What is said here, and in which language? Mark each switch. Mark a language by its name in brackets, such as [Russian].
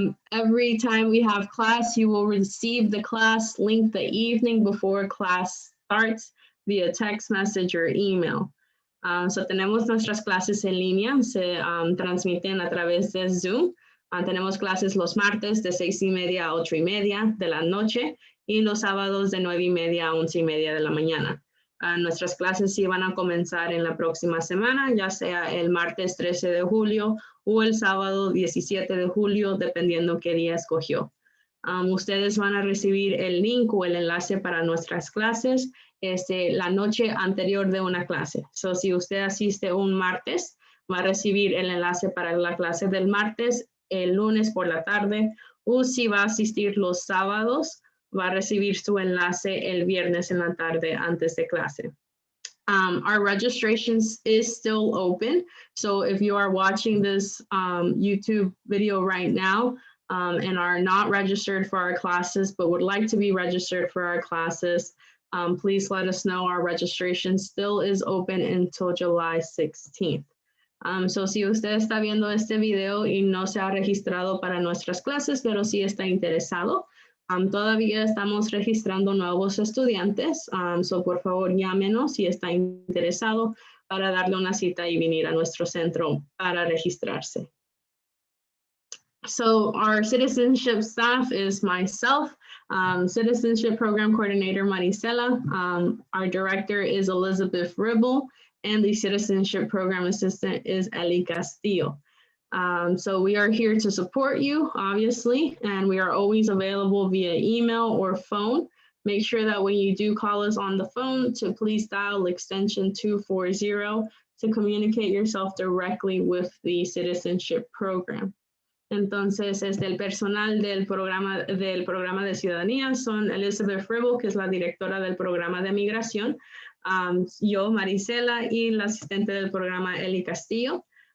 [English] Every time we have class, you will receive the class link the evening before class starts via text message or email. [Spanish] So tenemos nuestras clases en línea, se transmiten a través de Zoom. Tenemos clases los martes de 6:30 a 8:30 de la noche y los sábados de 9:30 a 11:30 de la mañana. Nuestras clases sí van a comenzar en la próxima semana, ya sea el martes 13 de julio o el sábado 17 de julio, dependiendo qué día escogió. Ustedes van a recibir el link o el enlace para nuestras clases la noche anterior de una clase. So, si usted asiste un martes, va a recibir el enlace para la clase del martes el lunes por la tarde, o si va a asistir los sábados, va a recibir su enlace el viernes en la tarde antes de clase. [English] Our registrations is still open. So if you are watching this YouTube video right now and are not registered for our classes, but would like to be registered for our classes, please let us know. Our registration still is open until July 16th. [Spanish] So si usted está viendo este video y no se ha registrado para nuestras clases, pero sí está interesado, todavía estamos registrando nuevos estudiantes, so por favor llámenos si está interesado para darle una cita y venir a nuestro centro para registrarse. [English] So our citizenship staff is myself, Citizenship Program Coordinator Marisela, our director is Elizabeth Ribble, and the Citizenship Program Assistant is Eli Castillo. So we are here to support you, obviously, and we are always available via email or phone. Make sure that when you do call us on the phone to please dial extension 240 to communicate yourself directly with the Citizenship Program. [Spanish] Entonces, el personal del programa de ciudadanía son Elizabeth Ribble, que es la directora del programa de migración, yo, Marisela, y la asistente del programa, Eli Castillo.